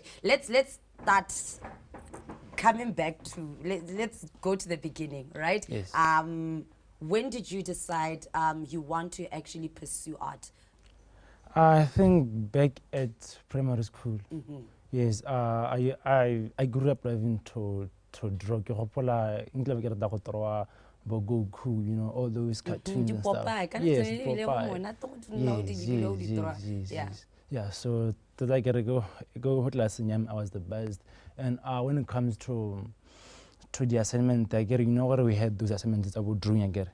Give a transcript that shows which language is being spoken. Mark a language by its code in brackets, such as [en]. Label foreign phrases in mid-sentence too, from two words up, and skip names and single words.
[en] Let's start coming back to let's go to the beginning, right? Yes. When did you decide you want to actually pursue art? I think back at primary school. Yes. I grew up loving to draw. [tn] Ke gopola nkile ke rata go draw bo Goku, [en] you know, all those cartoons and stuff. Yes, Popeye. Yes. Yeah, so to like go class I was the best. And when it comes to the assignment, I get, you know what, we had those assignments about drawing again.